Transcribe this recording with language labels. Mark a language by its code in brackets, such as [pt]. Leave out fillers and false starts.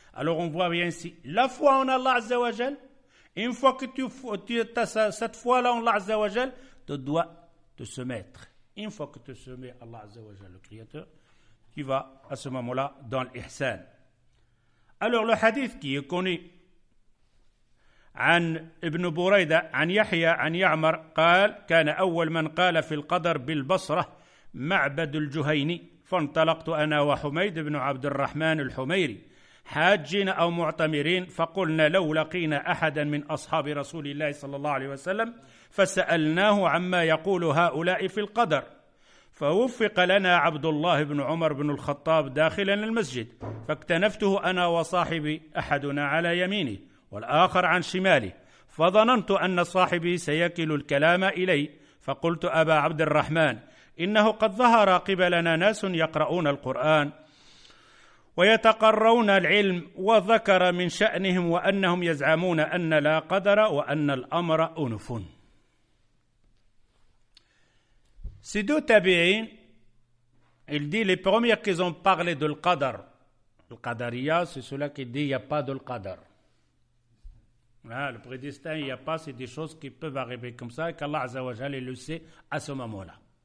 [fr] Alors on voit bien ici, la foi en Allah Azza wa Jal, une fois que tu as cette foi-là en Allah Azza wa Jal, tu dois te soumettre. Une fois que tu te soumets à Allah Azza wa Jal, le Créateur, tu vas à ce moment-là dans l'ihsan. Alors le hadith qui est connu, [ar] عن ابن بريدة عن يحيى عن يعمر قال كان أول من قال في القدر بالبصرة معبد الجهيني، فانطلقت أنا وحميد بن عبد الرحمن الحميري حاجين أو معتمرين، فقلنا لو لقينا أحدا من أصحاب رسول الله صلى الله عليه وسلم فسألناه عما يقول هؤلاء في القدر، فوفق لنا عبد الله بن عمر بن الخطاب داخلا المسجد، فاكتنفته أنا وصاحبي أحدنا على يمينه والآخر عن شماله، فظننت أن صاحبي سيكل الكلام إلي، فقلت أبا عبد الرحمن إنه قد ظهر قبلنا ناس يقرؤون القرآن ويتقرون العلم، وذكر من شأنهم وأنهم يزعمون أن لا قدر وأن الأمر أنف. [fr] Ces deux tabi'in, il dit les premiers qui ont parlé de l'qadar. Le qadariya, c'est ceux-là qui dit il n'y a pas de l'qadar. Le prédestin, il n'y a pas, c'est des choses qui peuvent arriver comme ça et qu'Allah Azza wa Jalla le sait à ce moment-là.